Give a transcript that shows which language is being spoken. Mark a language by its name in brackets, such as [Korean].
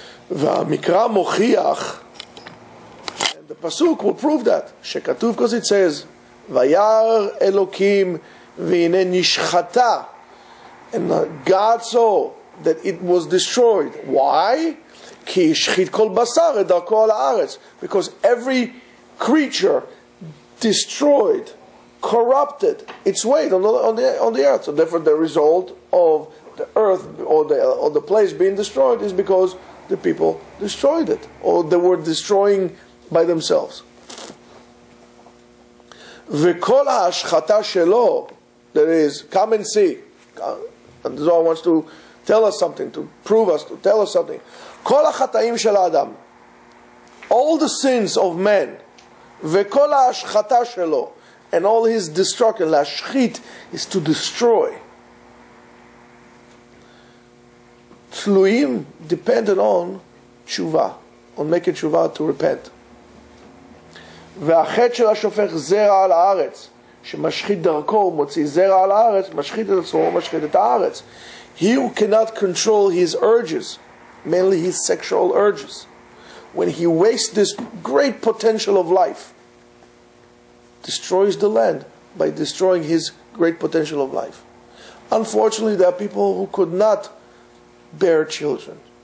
[Hebrew] והמקרא מוכיח, [English] and the pasuk will prove that, שכתוב, because it says, [Hebrew] וירא אלוקים והנה נשחטה, [English] and God saw that it was destroyed. Why? [Hebrew] כי השחית כל בשר את דרכו על הארץ. [English] Because every creature destroyed, corrupted its weight on the earth. So therefore the result of the earth or the place being destroyed is because the people destroyed it, or they were destroying by themselves. [Hebrew] וכל ההשחתה שלו, [English] that is, come and see. And the Zohar wants to tell us something, to prove us, to tell us something. [Hebrew] כל החטאים של האדם, [English] all the sins of man, [Hebrew] וכל ההשחתה שלו, [English] and all his destruction, להשחית is to destroy. תלויים, dependent on תשובה, on making תשובה, to repent. [Hebrew] והחטא של השופך זרע על הארץ, שמשחית דרכו, מוציא זרע על הארץ, משחית את עצמו, משחית את הארץ. [English] He who cannot control his urges, mainly his sexual urges, when he wastes this great potential of life, destroys the land by destroying his great potential of life. Unfortunately, there are people who could not bear children.